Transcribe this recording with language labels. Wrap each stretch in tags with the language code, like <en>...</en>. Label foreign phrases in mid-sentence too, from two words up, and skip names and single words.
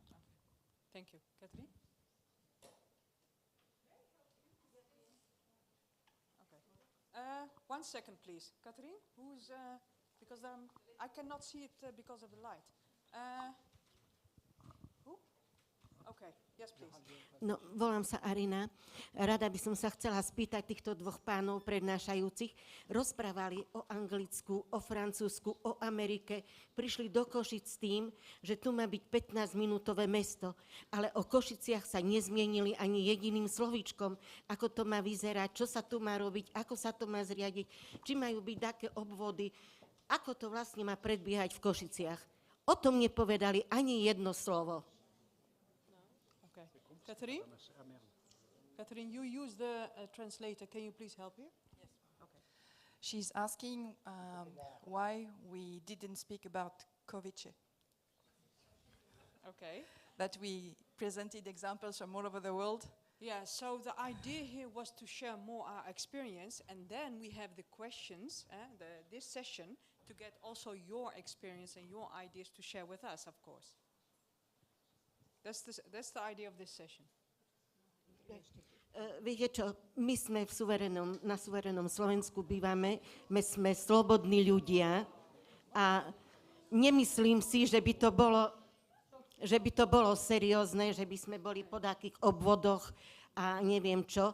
<en>Thank you. Catherine? Okay. 1 second, please. Catherine, who's, because I cannot see it because of the light. Who? Okay. Yes, please.</en> <sk>No, volám sa Arina. Rada by som sa chcela spýtať týchto dvoch pánov prednášajúcich. Rozprávali o Anglicku, o Francúzsku, o Amerike. Prišli do Košic s tým, že tu má byť 15-minútové mesto, ale o Košiciach sa nezmienili ani jediným slovíčkom, ako to má vyzerať, čo sa tu má robiť, ako sa to má zriadiť, či majú byť také obvody, ako to vlastne má predbiehať v Košiciach. O tom nepovedali ani jedno slovo.</sk> <en>Catherine? Catherine, you use the translator. Can you please help here? Yes. Okay. She's asking why we didn't speak about Košice. Okay. That we presented examples from all over the world. Yeah, so the idea here was to share more our experience, and then we have the questions, this session, to get also your experience and your ideas to share with us, of course. That's the idea of this session.</en> <sk>Viete čo, my sme na suverenom Slovensku bývame, my sme slobodní ľudia a nemyslím si, že by to bolo seriózne, že by sme boli po takých obvodoch a neviem čo.</sk>